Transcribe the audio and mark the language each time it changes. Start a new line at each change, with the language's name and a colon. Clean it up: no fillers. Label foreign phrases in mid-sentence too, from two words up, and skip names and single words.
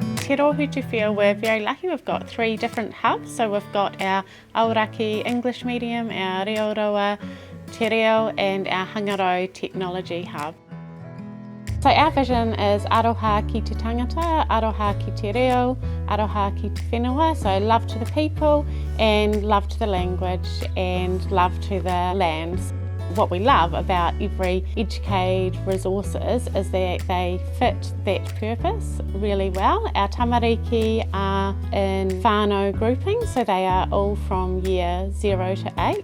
English: Te Rōhutu Whio, we're very lucky. We've got 3 different hubs. So we've got our Aoraki English medium, our Reo Roa Te Reo and our Hangarau Technology Hub. So our vision is
Māori: aroha ki te tangata, aroha ki te reo, aroha ki te whenua,
English: so love to the people and love to the language and love to the lands. What we love about every Educade resources is that they fit that purpose really well. Our tamariki are in whānau grouping, so they are all from year 0 to 8.